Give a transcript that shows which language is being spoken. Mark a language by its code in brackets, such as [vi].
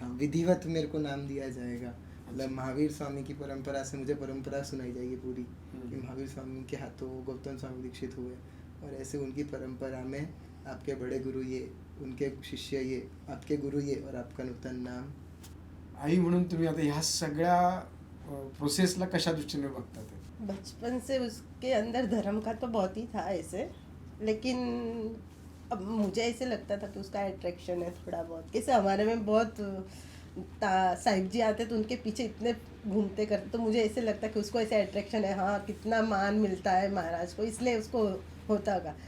[hi] हाँ, विधिवत मेरे को नाम दिया जाएगा। मतलब महावीर स्वामी की परंपरा से मुझे परंपरा सुनाई जाएगी पूरी, कि महावीर स्वामी के हाथों गौतम स्वामी दीक्षित हुए, और ऐसे उनकी परंपरा में आपके बड़े गुरु ये, उनके शिष्य ये, आपके गुरु ये, और आपका नूतन नाम। [mr] आई म्हणून तुम्ही आता ह्या सगळ्या प्रोसेसला कशा दृष्टीने बघता ते? [hi] बचपन से उसके अंदर धर्म का तो बहुत ही था ऐसे, लेकिन अब मुझे ऐसे लगता था कि उसका अट्रैक्शन है थोड़ा बहुत। कैसे हमारे में बहुत साहिब जी आते तो उनके पीछे इतने घूमते करते, तो मुझे ऐसे लगता कि उसको ऐसे अट्रैक्शन है, हाँ कितना मान मिलता है महाराज को, इसलिए उसको होता होगा।